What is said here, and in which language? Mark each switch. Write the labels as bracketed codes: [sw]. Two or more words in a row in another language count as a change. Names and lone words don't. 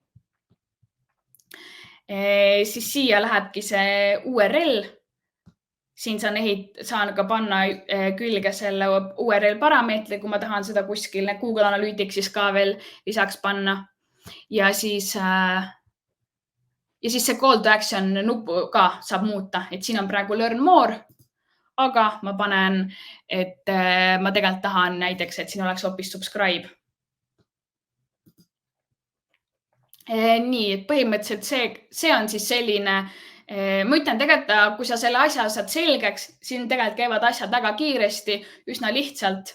[et] Siis siia lähebki see URL. Siin saan ka panna külge selle URL parameetri, kui ma tahan seda kuskil Google Analyticsis ka veel lisaks panna. Ja siis see [en] call to action [et] nupu ka saab muuta, et siin on praegu [en] learn more, [et] aga ma panen, et ma tegelikult tahan näiteks, et siin oleks hoopis subscribe. Nii, et põhimõtteliselt see on siis selline, ma ütlen tegelikult, kui sa selle asja saad selgeks, siin tegelikult käivad asjad väga kiiresti, üsna lihtsalt.